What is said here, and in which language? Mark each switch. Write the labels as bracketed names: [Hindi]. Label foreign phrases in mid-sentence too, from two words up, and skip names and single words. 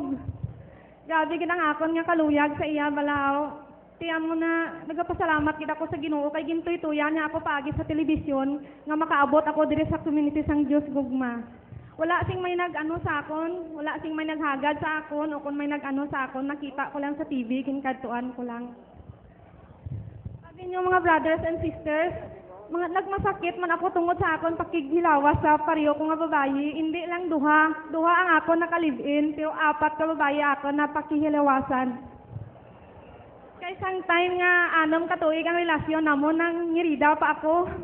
[Hiligaynon] Grabe gid ang akon nga kaluyag sa iya balaw. Tiyan mo na nagpasalamat gid ako sa Ginoo kay gintuy-tuyan nga ako paagi sa telebisyon nga makaabot ako diri sa community sang Dios gugma. Wala sing may nag-ano sa akon, wala sing may naghagad sa akon o kung may nag-ano sa akon, nakita ko lang sa TV, kinkadtuan ko lang. [Filipino] Sabi niyo mga [English] brothers and sisters, [Hiligaynon] mga nagmasakit man ako tungod sa akon pakighilawas sa pariyo ko nga babayi, hindi lang duha ang ako naka-live-in, pero 4 ka babayi ako na pakihilawasan. Kay sang time nga 6 ka tuig ang relasyon namon nang ngirida pa ako.